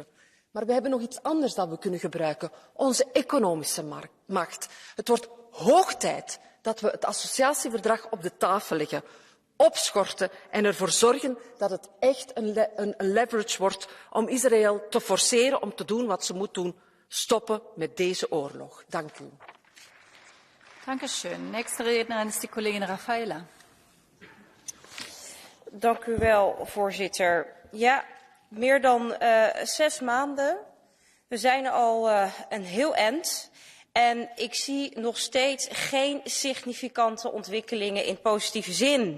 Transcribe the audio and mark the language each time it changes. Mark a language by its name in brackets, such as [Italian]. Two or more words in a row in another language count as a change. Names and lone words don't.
[Dutch] Maar we hebben nog iets anders dat we kunnen gebruiken, onze economische macht. Het wordt hoog tijd dat we het associatieverdrag op de tafel leggen, opschorten en ervoor zorgen dat het echt een leverage wordt om Israël te forceren om te doen wat ze moet doen, stoppen met deze oorlog. Dank u. [German] Dankeschön. Nächste Rednerin ist die Kollegin Rafaela. [Dutch] Dank u wel, voorzitter. Ja, meer dan 6 maanden. We zijn al een heel eind. En ik zie nog steeds geen significante ontwikkelingen in positieve zin.